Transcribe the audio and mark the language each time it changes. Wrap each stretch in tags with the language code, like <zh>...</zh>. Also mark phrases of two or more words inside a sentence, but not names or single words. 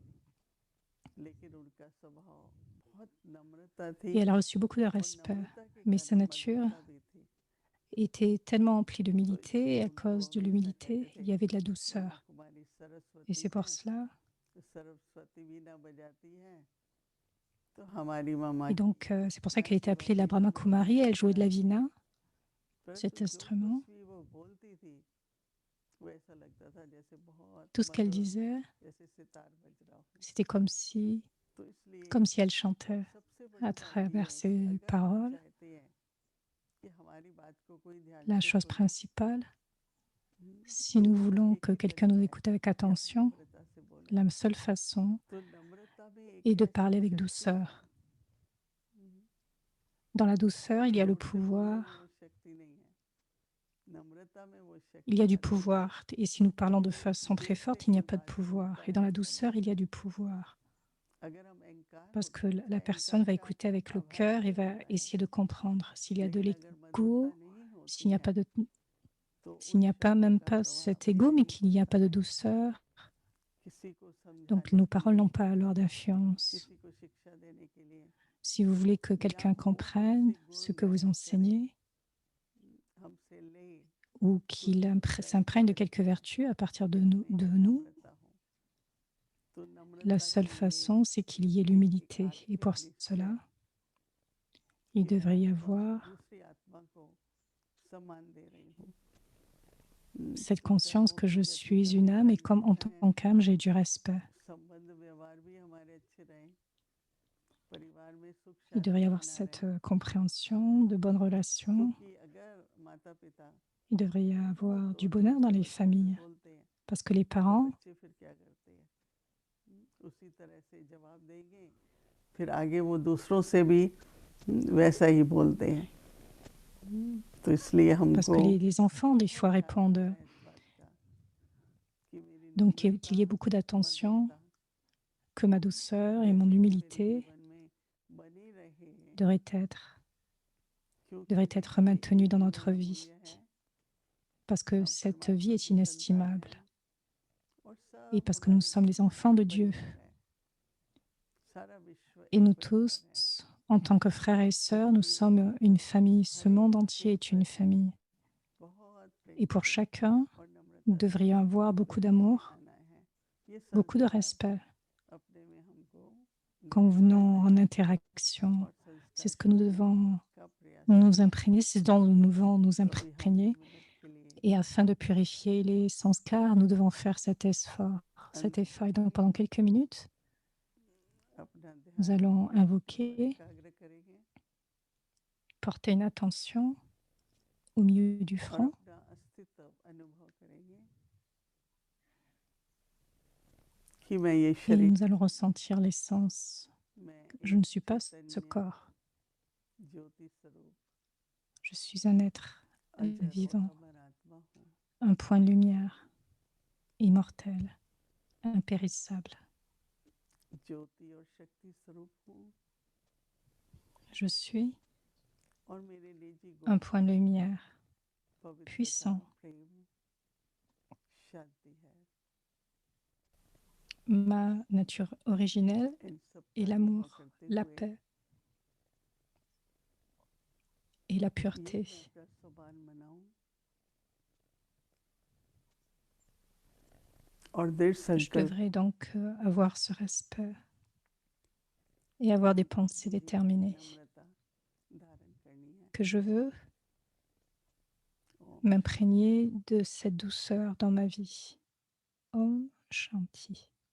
<fr>Et elle a reçu beaucoup de respect, mais sa nature était tellement emplie d'humilité, et à cause de l'humilité, il y avait de la douceur. Et c'est pour cela. Et donc, c'est pour ça qu'elle était appelée la Brahma Kumari. Elle jouait de la vina, cet instrument.</fr> <hi>वैसा लगता था जैसे बहुत</hi> <fr>Tout ce qu'elle</fr> <hi>मधुर,</hi> <fr>disait,</fr> <hi>जैसे सितार बज रहा हो।</hi> <fr>c'était</fr> <hi>तो इसलिए</hi> <fr>comme si elle chantait</fr> <hi>सबसे</hi> <fr>à</fr> <hi>बड़ी बात ये</hi> <fr>travers</fr> <hi>है कि</hi> <fr>ses</fr> <hi>अगर हम</hi> <fr>paroles.</fr> <hi>चाहते हैं कि हमारी बात को कोई ध्यान</hi> <fr>La</fr> <hi>से</hi> <fr>chose</fr> <hi>सुने,</hi> <fr>principale, si</fr> <hi>तो</hi> <fr>nous</fr> <hi>वो</hi> <fr>voulons</fr> <hi>एक</hi> <fr>que</fr> <hi>ही</hi> <fr>quelqu'un nous</fr> <hi>तरीका है</hi> <fr>écoute avec</fr> <hi>कि आप</hi> <fr>attention,</fr> <hi>नम्रता से बोलें।</hi> <fr>la seule façon</fr> <hi>तो नम्रता में एक</hi> <fr>est de</fr> <hi>ऐसी</hi> <fr>parler avec</fr> <hi>शक्ति है,</hi> <fr>douceur. Dans la douceur, il y a le</fr> <hi>जोर से बोलने में</hi> <fr>pouvoir.</fr> <hi>वो शक्ति नहीं है, नम्रता में वो</hi> <fr>Il y</fr> <hi>शक्ति</hi> <fr>a du</fr> <hi>आती है</hi> <fr>pouvoir. Et si nous parlons de</fr> <hi>जो</hi> <fr>façon très</fr> <hi>दिल से</hi> <fr>forte, il n'y a pas de</fr> <hi>अहंकार</hi> <fr>pouvoir.</fr> <hi>टूटता</hi> <fr>Et</fr> <hi>है</hi> <fr>dans la</fr> <hi>ऐसा</hi> <fr>douceur, il y</fr> <hi>लगता</hi> <fr>a</fr> <hi>है।</hi> <fr>du pouvoir.</fr> <hi>अगर हम अहंकार</hi> <fr>Parce que</fr> <hi>टूट</hi> <fr>la</fr> <hi>जाए,</hi> <fr>personne</fr> <hi>अहंकार</hi> <fr>va</fr> <hi>का</hi> <fr>écouter avec le</fr> <hi>अभाव</hi> <fr>cœur et</fr> <hi>नहीं</hi> <fr>va</fr> <hi>होता है,</hi> <fr>essayer de comprendre. S'il y a de</fr> <hi>लेकिन अगर मधुरता</hi> <fr>l'ego,</fr> <hi>नहीं</hi> <fr>s'il</fr> <hi>होती</hi> <fr>n'y a</fr> <hi>है</hi> <fr>pas de,</fr> <hi>तो</hi> <fr>s'il</fr> <hi>उन</hi> <fr>n'y a pas</fr> <hi>शब्दों</hi> <fr>même</fr> <hi>का</hi> <fr>pas</fr> <hi>प्रभाव</hi> <fr>cet ego, mais</fr> <hi>नहीं</hi> <fr>qu'il n'y a</fr> <hi>पड़ता</hi> <fr>pas de</fr> <hi>है।</hi> <fr>douceur,</fr> <hi>किसी को</hi> <fr>donc</fr> <hi>समझाने</hi> <fr>nos</fr> <hi>के</hi> <fr>paroles</fr> <hi>लिए,</hi> <fr>n'ont pas alors d'influence.</fr> <hi>किसी को शिक्षा देने के लिए,</hi> <fr>Si vous voulez que</fr> <hi>या</hi> <fr>quelqu'un</fr> <hi>वो</hi> <fr>comprenne</fr> <hi>हमसे गुण</hi> <fr>ce que vous</fr> <hi>ग्रहण करे,</hi> <fr>enseignez</fr> <hi>हमसे ले,</hi> <fr>ou</fr> <hi>तो</hi> <fr>qu'il</fr> <hi>नम्रता</hi> <fr>s'imprègne de</fr> <hi>इकट्ठी</hi> <fr>quelques</fr> <hi>करे</hi> <fr>vertus à partir</fr> <hi>कि हमें</hi> <fr>de nous,</fr> <hi>नम्रता हो। तो</hi> <fr>la</fr> <hi>नम्रता</hi> <fr>seule</fr> <hi>के लिए</hi> <fr>façon, c'est qu'il y ait</fr> <hi>एक</hi> <fr>l'humilité. Et</fr> <hi>आत्मिक</hi> <fr>pour cela,</fr> <hi>निश्चय</hi> <fr>il</fr> <hi>कि मैं</hi> <fr>devrait y</fr> <hi>आत्मा</hi> <fr>avoir</fr> <hi>दूसरी आत्मा को सम्मान दे रही हूँ।</hi> <fr>cette</fr> <hi>तो</hi> <fr>conscience</fr> <hi>कर्मों</hi> <fr>que</fr> <hi>की</hi> <fr>je</fr> <hi>गति</hi> <fr>suis</fr> <hi>का</hi> <fr>une</fr> <hi>भी</hi> <fr>âme et</fr> <hi>ध्यान</hi> <fr>comme en</fr> <hi>रखना है,</hi> <fr>tant qu'âme, j'ai du respect.</fr> <hi>संबंध व्यवहार भी हमारे अच्छे रहें, परिवार में सुख</hi> <fr>Il devrait y</fr> <hi>शांति</hi> <fr>avoir</fr> <hi>बना</hi> <fr>cette</fr> <hi>रहे,</hi> <fr>compréhension, de bonnes relations.</fr> <hi>क्योंकि अगर माता पिता</hi> <fr>Il devrait y</fr> <hi>बहुत</hi> <fr>avoir du</fr> <hi>जोर जोर</hi> <fr>bonheur dans</fr> <hi>से</hi> <fr>les</fr> <hi>बच्चों से</hi> <fr>familles.</fr> <hi>बोलते हैं</hi> <fr>Parce que les</fr> <hi>तो</hi> <fr>parents,</fr> <hi>बच्चे फिर क्या करते हैं, उसी तरह से जवाब देंगे, फिर आगे वो दूसरों से भी वैसा ही बोलते हैं। तो इसलिए</hi> <fr>parce</fr> <hi>हमको</hi> <fr>que les enfants, des fois,</fr> <hi>बहुत ध्यान</hi> <fr>répondent.</fr> <hi>रखना है इस बात का कि मेरी</hi> <fr>Donc,</fr> <hi>नम्रता,</hi> <fr>qu'il y ait beaucoup d'attention,</fr> <hi>मधुरता</hi> <fr>que ma douceur et mon</fr> <hi>जैसे कि मेरे</hi> <fr>humilité</fr> <hi>जीवन में बनी रहे,</hi> <fr>devraient être</fr> <hi>क्योंकि ये</hi> <fr>maintenues dans</fr> <hi>इतनी</hi> <fr>notre vie.</fr> <hi>अमूल्य है।</hi> <fr>Parce que</fr> <hi>हम</hi> <fr>cette vie</fr> <hi>परमात्मा</hi> <fr>est</fr> <hi>की संतान</hi> <fr>inestimable.</fr> <hi>हैं और</hi> <fr>Et</fr> <hi>सब</hi> <fr>parce que nous</fr> <hi>हमारे</hi> <fr>sommes les enfants de Dieu.</fr> <hi>परिवार है, सारा विश्व</hi> <fr>Et</fr> <hi>एक</hi> <fr>nous</fr> <hi>परिवार है,</hi> <fr>tous, en tant que frères et sœurs, nous</fr> <hi>इसलिए</hi> <fr>sommes une famille. Ce</fr> <hi>हर</hi> <fr>monde</fr> <hi>एक</hi> <fr>entier</fr> <hi>के</hi> <fr>est une</fr> <hi>प्रति</hi> <fr>famille.</fr> <hi>बहुत</hi> <fr>Et</fr> <hi>प्रेम</hi> <fr>pour</fr> <hi>से</hi> <fr>chacun,</fr> <hi>और</hi> <fr>nous</fr> <hi>नम्रता से</hi> <fr>devrions avoir beaucoup</fr> <hi>रहने</hi> <fr>d'amour,</fr> <hi>सिखाना है। ये</hi> <fr>beaucoup de</fr> <hi>संस्कार</hi> <fr>respect</fr> <hi>अपने में हमको</hi> <fr>quand</fr> <hi>ग्रहण</hi> <fr>venons</fr> <hi>करने</hi> <fr>en</fr> <hi>हैं</hi> <fr>interaction.</fr> <hi>और</hi> <fr>C'est</fr> <hi>संस्कार</hi> <fr>ce que nous</fr> <hi>सीखने</hi> <fr>devons</fr> <hi>का प्रयास</hi> <fr>nous</fr> <hi>करना है।</hi> <fr>imprégner, c'est ce dont nous devons nous</fr> <hi>तो अभी हम</hi> <fr>imprégner.</fr> <hi>2 मिनट के लिए</hi> <fr>Et afin de purifier les sanskars, nous devons faire cet effort.</fr> <hi>अंदर</hi> <fr>Et donc,</fr> <hi>से</hi> <fr>pendant quelques minutes,</fr> <hi>अपना</hi> <fr>nous</fr> <hi>ध्यान</hi> <fr>allons invoquer,</fr> <hi>एकाग्र करेंगे</hi> <fr>porter une attention au milieu du</fr> <hi>और</hi> <fr>front.</fr> <hi>अपना अस्तित्व अनुभव करेंगे कि मैं ये</hi> <fr>Et</fr> <hi>शरीर,</hi> <fr>nous allons ressentir l'essence.</fr> <hi>मैं</hi> <fr>Je</fr> <hi>एक</hi> <fr>ne suis pas ce</fr> <hi>चैतन्य</hi> <fr>corps.</fr> <hi>ज्योति स्वरूप</hi> <fr>Je suis un être</fr> <hi>अजर और</hi> <fr>vivant,</fr> <hi>अमर आत्मा हूँ।</hi> <fr>un point de lumière, immortel, impérissable.</fr> <hi>ज्योति और शक्ति स्वरूप हूँ</hi> <fr>Je suis</fr> <hi>और मेरे निजी</hi> <fr>un</fr> <hi>गुण</hi> <fr>point de lumière,</fr> <hi>पवित्रता,</hi> <fr>puissant.</fr> <hi>प्रेम, शांति है।</hi> <fr>Ma nature originelle</fr> <hi>इन सब</hi> <fr>est</fr> <hi>का अनुभव</hi> <fr>l'amour,</fr> <hi>करते</hi> <fr>la</fr> <hi>हुए</hi> <fr>paix et la</fr> <hi>ये</hi> <fr>pureté.</fr> <hi>मैं अपना स्वभाव मनाऊं और दृढ़</hi> <fr>Je</fr> <hi>संकल्प</hi> <fr>devrais donc avoir ce respect et avoir des pensées</fr> <hi>मुझे</hi> <fr>déterminées.</fr> <hi>नम्रता धारण करनी है।</hi> <fr>Que je veux</fr> <hi>ओम</hi> <fr>m'imprégner de cette douceur dans ma vie.</fr> <hi>ओम शांति.</hi>